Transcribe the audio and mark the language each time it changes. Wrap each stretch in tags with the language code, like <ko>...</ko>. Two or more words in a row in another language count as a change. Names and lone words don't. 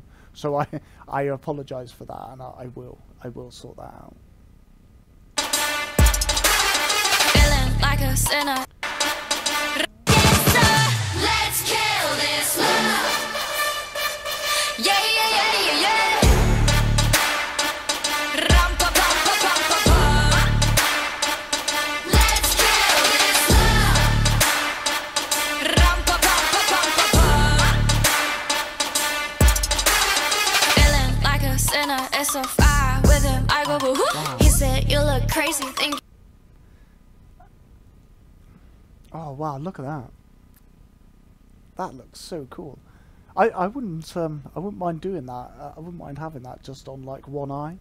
<en>So I apologize for that, and I will sort that out. Feeling like a sinner. Let's kill this love. Yeah. Ram pa pam pa pam pa pam. Let's kill this love. Ram pa pam pa pam pa pam. Feeling like a sinner. It's so far with him. I go boo hoo. He said you look crazy. Think. Oh wow! Look at that. That looks so cool. I wouldn't mind doing that. I wouldn't mind having that just on like one eye.</en>